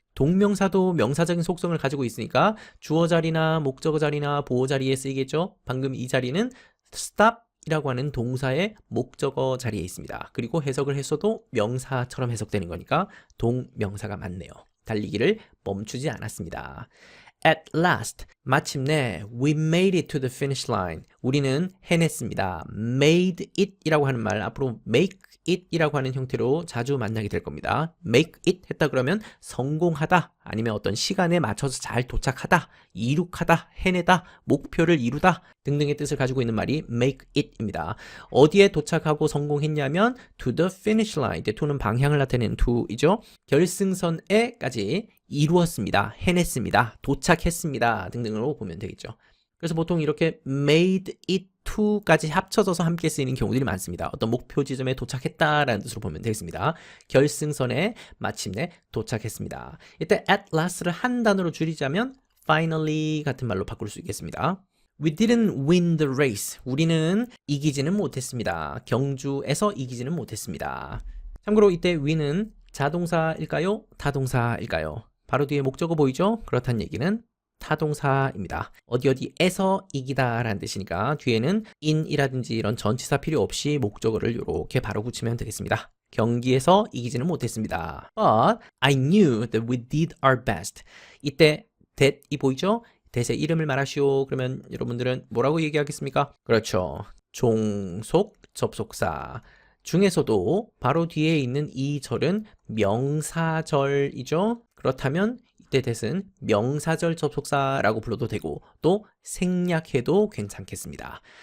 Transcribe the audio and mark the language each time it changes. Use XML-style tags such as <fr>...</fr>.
<ko>동명사도 명사적인 속성을 가지고 있으니까 주어 자리나 목적어 자리나 보어 자리에 쓰이겠죠. 방금 이 자리는 stop 이라고 하는 동사의 목적어 자리에 있습니다. 그리고 해석을 했어도 명사처럼 해석되는 거니까 동명사가 맞네요. 달리기를 멈추지 않았습니다.</ko> <en>At last,</en> <ko>마침내</ko> <en>we made it to the finish line.</en> <ko>우리는 해냈습니다. made it 이라고 하는 말 앞으로 make it 이라고 하는 형태로 자주 만나게 될 겁니다. make it 했다 그러면 성공하다 아니면 어떤 시간에 맞춰서 잘 도착하다, 이룩하다, 해내다, 목표를 이루다 등등의 뜻을 가지고 있는 말이 make it입니다. 어디에 도착하고 성공했냐면</ko> <en>to the finish line.</en> <ko>이제 to는 방향을 나타내는 to이죠. 결승선에까지 이루었습니다. 해냈습니다. 도착했습니다. 등등으로 보면 되겠죠. 그래서 보통 이렇게 made it to까지 합쳐져서 함께 쓰이는 경우들이 많습니다. 어떤 목표 지점에 도착했다라는 뜻으로 보면 되겠습니다. 결승선에 마침내 도착했습니다. 이때 at last를 한 단어로 줄이자면 finally 같은 말로 바꿀 수 있겠습니다.</ko> <en>We didn't win the race.</en> <ko>우리는 이기지는 못했습니다. 경주에서 이기지는 못했습니다. 참고로 이때 win은 자동사일까요? 타동사일까요? 바로 뒤에 목적어 보이죠? 그렇다는 얘기는 타동사입니다. 어디에서 이기다 라는 뜻이니까 뒤에는 in이라든지 이런 전치사 필요 없이 목적어를 이렇게 바로 붙이면 되겠습니다. 경기에서 이기지는 못했습니다.</ko> <en>But I knew that we did our best.</en> <ko>이때 that이 보이죠? that의 이름을 말하시오. 그러면 여러분들은 뭐라고 얘기하겠습니까? 그렇죠. 종속 접속사. 중에서도 바로 뒤에 있는 이 절은 명사절이죠. 그렇다면 이때 that은 명사절 접속사라고 불러도 되고 또 생략해도 괜찮겠습니다.</ko>